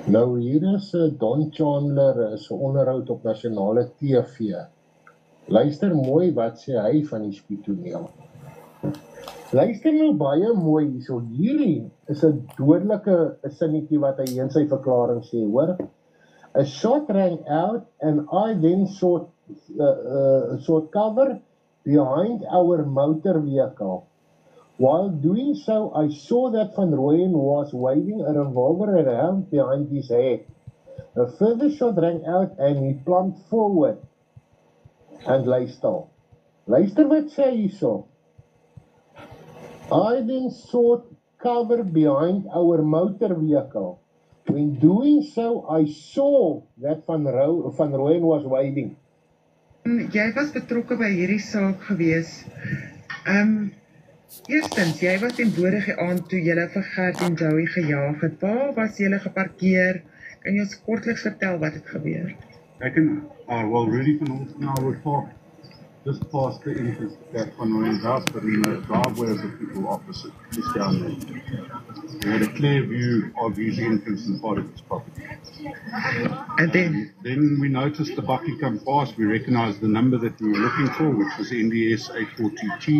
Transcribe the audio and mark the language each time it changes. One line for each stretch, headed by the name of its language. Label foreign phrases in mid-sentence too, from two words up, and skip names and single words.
Afrikaans: Nou hier is Don Chandler is 'n onderhoud op nasionale TV. Luister mooi wat sê hy van die spoedtoneel. Luister nou baie mooi hierso. Hierdie is 'n dodelike sinnetjie wat hy in sy verklaring sê, hoor.
English: A shot rang out and I then sought cover behind our motor vehicle. While doing so, I saw that Van Rooyen was waving a revolver around behind his head. A further shot rang out and he plunged forward.
Afrikaans: And luister. Luister wat sê hierso.
English: I then sought cover behind our motor vehicle. When doing so, I saw that Van Rooyen was waving.
Afrikaans: Jy was betrokke by hierdie saak gewees. Eerstens, jy was teenwoordig die aand toe julle vir Gert en Joey gejaag het. Waar was julle geparkeer? Kan jy ons kortliks vertel wat het gebeur?
English: Well, Rudy van Holten and I were parked just past the entrance at Van Rooyen's house, but in the driveway of the people opposite, just down there. We had a clear view of his entrance and part of his property. And Then we noticed the bucky come past. We recognized the number that we were looking for, which was NDS 842T.